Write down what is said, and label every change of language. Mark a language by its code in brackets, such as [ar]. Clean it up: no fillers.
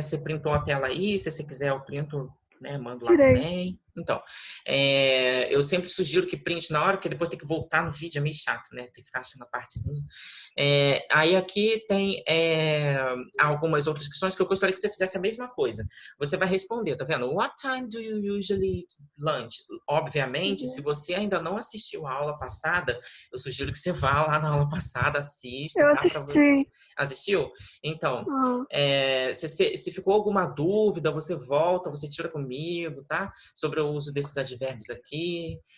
[pt] Você printou a tela aí, se você quiser eu printo, né? Mando lá Tirei. também. Então, eu sempre sugiro que print na hora, porque depois tem que voltar no vídeo, é meio chato, né? Tem que ficar achando a partezinha. Aí aqui tem algumas outras questões que eu gostaria que você fizesse a mesma coisa. Você vai responder, tá vendo? [en] What time do you usually eat lunch? [pt] Obviamente, se Uhum. você ainda não assistiu a aula passada, eu sugiro que você vá lá na aula passada, assista, Eu tá? assisti. Assistiu? Então, Ah. se ficou alguma dúvida, você volta, você tira comigo, tá? Sobre o uso desses advérbios aqui.